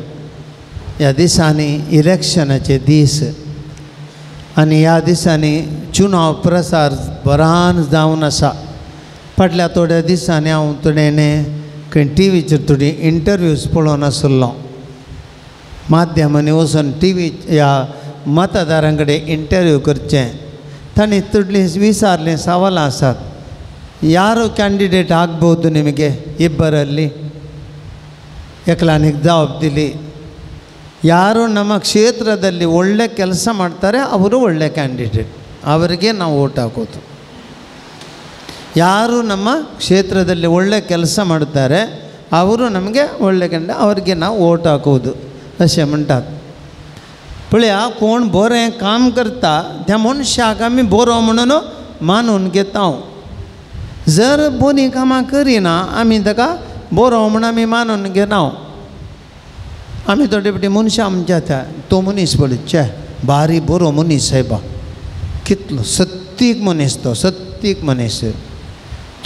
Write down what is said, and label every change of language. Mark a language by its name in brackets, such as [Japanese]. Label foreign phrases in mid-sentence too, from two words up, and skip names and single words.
[Konkani] ह्या दिसांनी इलेक्शनाचे दीस आनी ह्या दिसांनी चुनाव प्रसार बरान जावन आसा. फाटल्या थोड्या दिसांनी हांव थोडें खंय टीव्हीचेर थोडी इंटरव्यूज पळोवन आसलो. माध्यमांनी वचून टीव्ही ह्या मतदारां कडेन इंटरव्यू करचें. तांणी थोडलीं विचारलीं सवालां आसात. [Kannada] ಯಾರು ಕ್ಯಾಂಡಿಡೇಟ್ ಆಗ್ಬೋದು ನಿಮಗೆ ಇಬ್ಬರಲ್ಲಿ? [Konkani] एकलानिगे जवाब दिली. [Kannada] ಯಾರು ನಮ್ಮ ಕ್ಷೇತ್ರದಲ್ಲಿ ಒಳ್ಳೆ ಕೆಲಸ ಮಾಡ್ತಾರೆ ಅವರು ಒಳ್ಳೆ ಕ್ಯಾಂಡಿಡೇಟ್, ಅವರಿಗೆ ನಾವು ಓಟ್ ಹಾಕೋದು. ಯಾರು ನಮ್ಮ ಕ್ಷೇತ್ರದಲ್ಲಿ ಒಳ್ಳೆ ಕೆಲಸ ಮಾಡ್ತಾರೆ ಅವರು ನಮಗೆ ಒಳ್ಳೆ ಕ್ಯಾಂಡಿಡೇಟ್, ಅವರಿಗೆ ನಾವು ಓಟ್ ಹಾಕೋದು [Konkani] अशें म्हणटात. पळया, कोण बरें काम करता त्या मनशाक आमी बरो म्हणून मानून घेता. जर बरी कामां करिना आमी ताका बरो म्हणून आमी मानून घेना. आमी थोडे फावटी मनशां आमच्या त्या तो मनीस पळय बारी बरो मनीस सायबा, कितलो सत्तीक मनीस तो, सत्तीक मनीस तो.